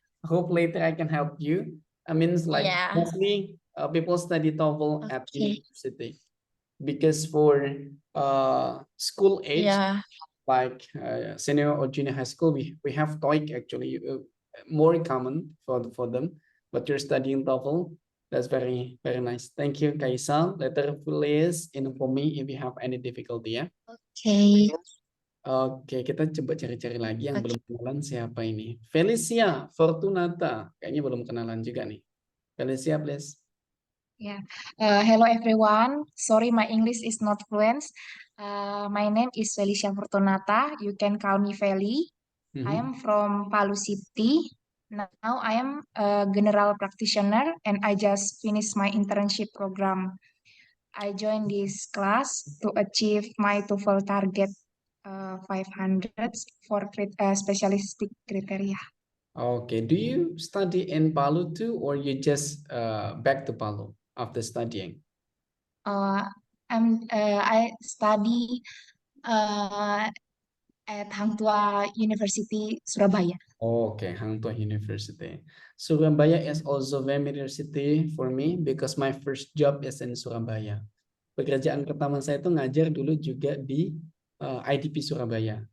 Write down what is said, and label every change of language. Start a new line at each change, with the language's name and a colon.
English: I hope later I can help you. I mean, like mostly people study TOEFL at university because for school age, like senior or junior high school, we have TOEIC actually more common for them. But you're studying TOEFL, That's very nice. Thank you, Kaisal. Later, please inform me if you have any difficulty ya. Okay.
Indonesian: Oke, kita coba cari-cari lagi yang belum kenalan siapa ini. Felicia Fortunata. Kayaknya belum kenalan juga nih. Felicia, please.
English: Yeah. Hello everyone. Sorry, my English is not fluent. My name is Felicia Fortunata. You can call me Feli. I am from Palu City. Now I am a general practitioner and I just finished my internship program. I joined this class to achieve my TOEFL target 500 for specialistic criteria. Okay, do you study in Palu too, or you just back to Palu after studying? I study at Hang Tuah University, Surabaya. Okay, Hang Tuah University. Surabaya is also familiar city for me because my first job is in Surabaya.
Indonesian: Pekerjaan pertama saya itu ngajar dulu juga di IDP Surabaya.